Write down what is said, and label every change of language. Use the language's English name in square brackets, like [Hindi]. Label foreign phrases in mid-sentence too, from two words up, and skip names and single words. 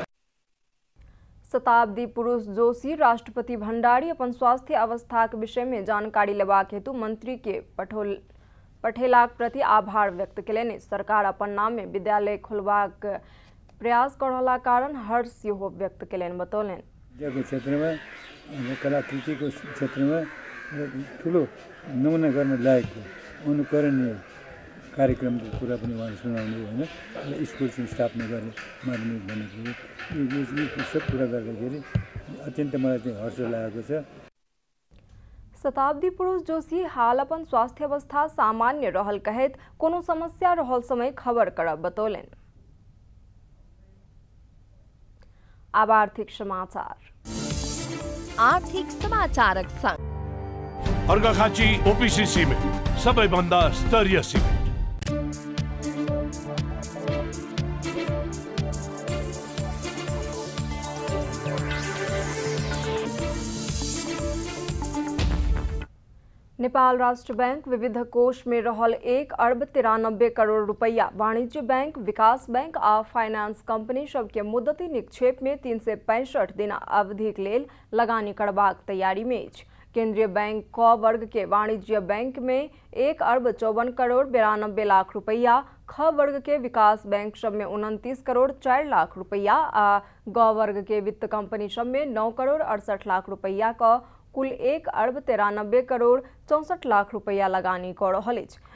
[Maithili] शताब्दी पुरुष जोशी राष्ट्रपति भंडारी अपन स्वास्थ्य अवस्था के विषय में जानकारी लेबाक हेतु मंत्री के पठेलाक प्रति आभार व्यक्त केलनि। सरकार अपन नाम में विद्यालय खोलबाक प्रयास करला कारण हर्ष सेहो व्यक्त केलनि बतौलनि। [Nepali] क्षेत्र में कलाकृति को क्षेत्र में ठुलो नमुना गर्न लायकको अनुकरणीय कार्यक्रम को कुरा पनि उहाँले सुनाउनु होइन। स्कुल स्थापना गर्ने माध्यमिक भनेको यो सब कुरा गर्दाखेरि अत्यन्त मलाई चाहिँ हर्ष लागेको छ। [Maithili] शताब्दी पुरुष जोशी हाल अपन स्वास्थ्य अवस्था सामान्य रहल कहत कोनो समस्या रहल समय खबर करब बतौलनि। अब आर्थिक समाचारक संग [Nepali] अर्घाखाँची ओपीसी सिमेन्ट सबैभन्दा स्तरीय सिमेन्ट। [Maithili] नेपाल राष्ट्र बैंक विविध कोष में रहल 1 अरब 93 करोड़ रुपया वाणिज्य बैंक, विकास बैंक आ फाइनेंस कंपनी सबके मुद्दती निक्षेप में 365 दिन अवधिक लेल लगानी करबाक तैयारी में अछि। केंद्रीय बैंक क वर्ग के वाणिज्य बैंक में 1 अरब 54 करोड़ 92 लाख रुपया, ख वर्ग के विकास बैंक सब में 29 करोड़ 4 लाख रुपया आ ग वर्ग के वित्त कंपनी सब में 9 करोड़ 68 लाख रुपया का कुल 1 अरब 93 करोड़ 64 लाख रुपया लगानी कर रहल अछि।